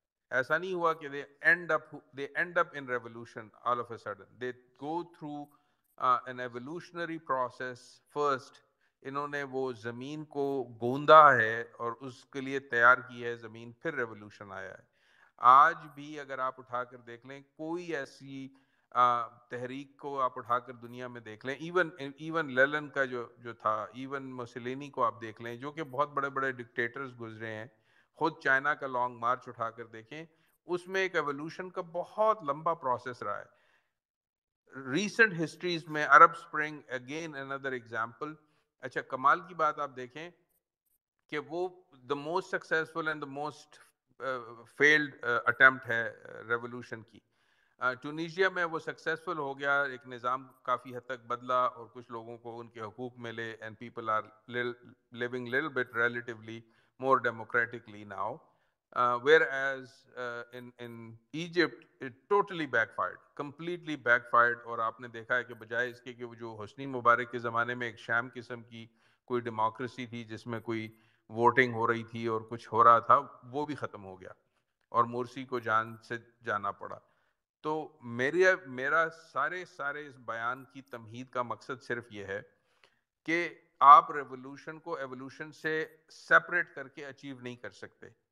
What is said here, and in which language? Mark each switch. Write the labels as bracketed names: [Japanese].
[Urdu] ایسا نہیں ہوا کہ [English] they end up in revolution all of a sudden. They go through an evolutionary process first. [Urdu] انہوں نے وہ زمین کو گوندا ہے اور اس کے لیے تیار کی ہے زمین، پھر ریولوشن آیا ہے. آج بھی اگر آپ اٹھا کر دیکھ لیں کوئی ایسی تحریک کو آپ اٹھا کر دنیا میں دیکھ لیں، ایون لیلن کا جو تھا، ایون موسولینی کو آپ دیکھ لیں، جو کہ بہت بڑے بڑے ڈکٹیٹرز گزرے ہیں، خود چائنا کا لانگ مارچ اٹھا کر دیکھیں، اس میں ایک ایوولوشن کا بہت لمبا پروسیس رہا ہے. [English] Recent histories میں Arab Spring again another example. [Urdu] اچھا کمال کی بات آپ دیکھیں کہ وہ [English] the most successful and the most failed attempt [Urdu] ہے ریولوشن کی. ٹونیشیا میں وہ سکسیزفل ہو گیا، ایک نظام کافی حد تک بدلا اور کچھ لوگوں کو ان کے حقوق ملے، [English] And people are living little bit relatively more democratically now. Whereas in Egypt it totally backfired, completely backfired. [Urdu] اور آپ نے دیکھا ہے کہ بجائے اس کے کہ وہ جو حسنی مبارک کے زمانے میں ایک شام قسم کی کوئی ڈیموکریسی تھی جس میں کوئی ووٹنگ ہو رہی تھی اور کچھ ہو رہا تھا، وہ بھی ختم ہو گیا اور مرسی کو جان سے جانا پڑا. تو میرا سارے اس بیان کی تمہید کا مقصد صرف یہ ہے کہ آپ ریولوشن کو ایوولوشن سے سیپریٹ کر کے اچیو نہیں کر سکتے.